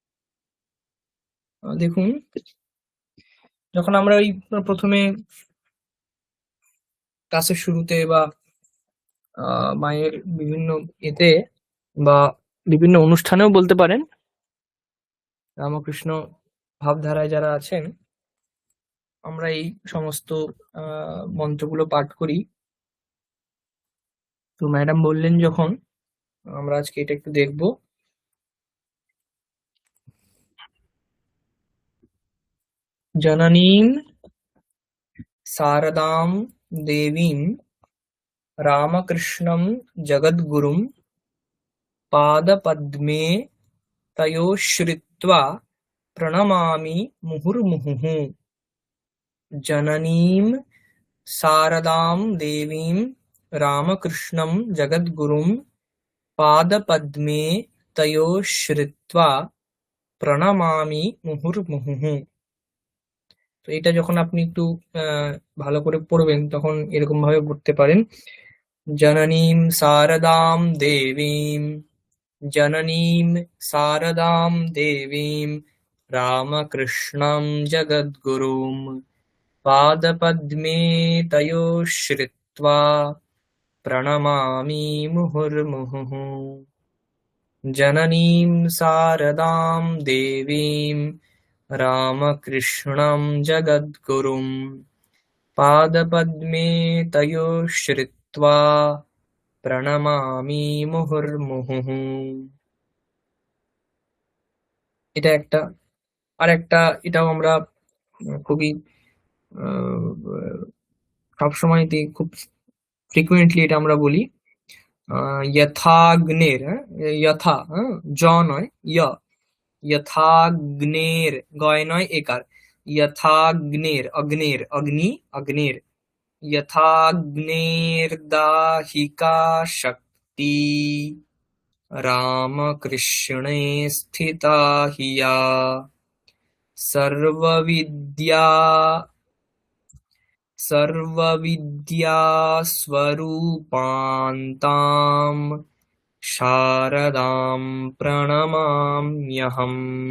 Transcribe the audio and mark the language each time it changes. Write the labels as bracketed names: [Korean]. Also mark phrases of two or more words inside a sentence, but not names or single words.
[Bangla] দেখুন, যখন আমরা ওই প্রথমে ক্লাসের শুরুতে বা মায়ের বিভিন্ন এতে বা বিভিন্ন অনুষ্ঠানেও বলতে পারেন, রামকৃষ্ণ ভাবধারায় যারা আছেন, আমরা এই সমস্ত মন্ত্রগুলো পাঠ করি। তো ম্যাডাম বললেন যখন, আমরা আজকে এটা একটু দেখবো। [Sanskrit] জননীম শারদাম দেবীম রামকৃষ্ণম জগদ্গুরুম পাদপদ্মে তয়োশ্রিত্বা প্রণমামি মুহুর্মুহুঃ। জননীম শারদাম দেবীম রামকৃষ্ণম জগদ্গুরুম পাদপদ্মে তয়োঃ শ্রিত্বা প্রণমামি মুহুর্মুহুঃ। [Bangla] তো এটা যখন আপনি একটু ভালো করে পড়বেন তখন এরকম ভাবে পড়তে পারেন, [Sanskrit] জননীম শারদাম দেবীম, জননীম শারদাম দেবীম রামকৃষ্ণম জগদ্গুরুম পাদপদ্মে তয়োঃ শ্রিত্বা প্রণমামি মুহুর্মুহুঃ। জননীম শারদাম দেবীম রামকৃষ্ণম জগদ্গুরুম পাদপদ্মে তয়োঃ শ্রিত্বা প্রণমামি মুহুর্মুহুঃ। [Bangla] এটা একটা। আর একটা, এটাও আমরা খুবই সবসময়তে খুব ফ্রিকুয়েন্টলি এটা আমরা বলি, যথাগ্নের, যথা, জ নয়, যথাগ্নের, গয় নয়, একার, যথাগ্নের, অগ্নের, অগ্নি, অগ্নের, [Sanskrit] यथाग्नेर्दाहिका शक्ति रामकृष्णे स्थिता हि या सर्वविद्या सर्वविद्यास्वरूपान्तां शारदां प्रणमाम्यहम्।